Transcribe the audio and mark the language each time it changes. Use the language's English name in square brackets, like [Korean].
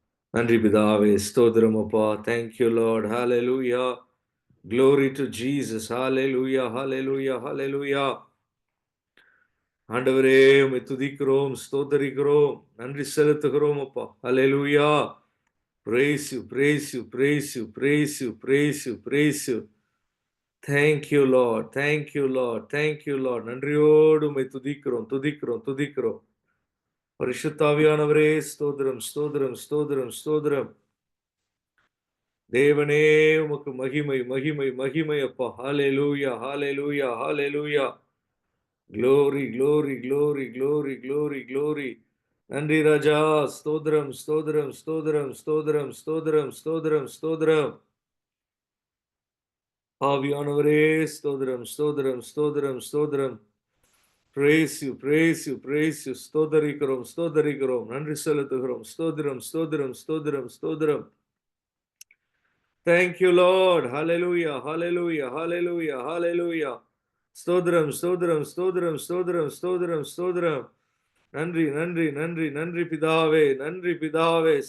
[Tamil] நன்றி பிதாவே, ஸ்தோத்திரம் அப்பா. [English] Thank you Lord. [Tamil] Hallelujah. [English] Glory to Jesus. Hallelujah. Hallelujah. Hallelujah. [Tamil] ஆண்டவரே, உம்மை துதிக்கிறோம், ஸ்தோத்தரிக்கிறோம், நன்றி செலுத்துகிறோம் அப்பா. ஹalleluya. [English] Praise you, praise you, praise you, praise you, praise you, praise you. Thank you, Lord. Thank you, Lord. Thank you, Lord. [Tamil] நன்றியோடு உம்மை துதிக்கிறோம், துதிக்கிறோம், துதிக்கிறோம். பரிசுத்த ஆவியானவரே, ஸ்தோத்திரம், ஸ்தோத்திரம், ஸ்தோத்திரம், ஸ்தோத்திரம். தேவனே, உமக்கு மகிமை, மகிமை, மகிமை அப்பா. [English] ஹalleluya, ஹalleluya, ஹalleluya. Glory, glory, glory, glory, glory, glory. [Tamil] நன்றி ராஜா. ஸ்தோத்திரம், ஸ்தோத்திரம், ஸ்தோத்திரம், ஸ்தோத்திரம், ஸ்தோத்திரம், ஸ்தோத்திரம், ஸ்தோத்திரம். ஆவியானவரே, ஸ்தோத்திரம், ஸ்தோத்திரம், ஸ்தோத்திரம், ஸ்தோத்திரம். [English] Praise you, praise you, praise you. [Tamil] ஸ்தோத்தரிக்கிறோம், ஸ்தோத்தரிக்கிறோம், நன்றி செலுத்துகிறோம். ஸ்தோத்திரம், ஸ்தோத்திரம், ஸ்தோத்திரம், ஸ்தோத்திரம். [English] Thank you, Lord. [Tamil] Hallelujah, hallelujah, hallelujah, hallelujah. ஸ்தோத்திரம், ஸ்தோத்திரம், ஸ்தோத்திரம், ஸ்தோத்திரம், ஸ்தோத்திரம், ஸ்தோத்திரம். நன்றி, நன்றி, நன்றி, நன்றி பிதாவே, நன்றி பிதாவே.